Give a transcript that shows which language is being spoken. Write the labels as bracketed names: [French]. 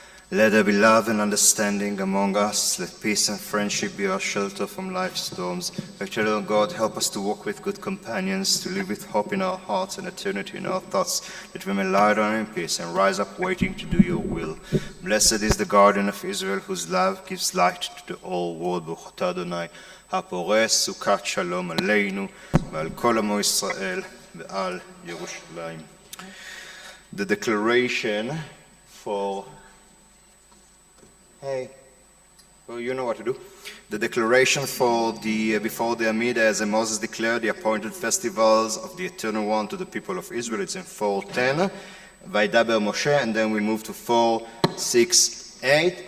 [English] Let there be love and understanding among us. Let peace and friendship be our shelter from life's storms. Eternal God, help us to walk with good companions, to live with hope in our hearts and eternity in our thoughts, that we may lie down in peace and rise up waiting to do your will. Blessed is the guardian of Israel, whose love gives light to the whole world. [Hebrew] Baruch atah Adonai, הפורס סוכת שלום עלינו ועל כל עמו ישראל ועל ירושלים. [English] The declaration for... Hey, well, you know what to do. The declaration for the before the Amidah, as Moses declared the appointed festivals of the Eternal One to the people of Israel. It's in 4:10, Vaidaber Moshe, and then we move to 4:6-8.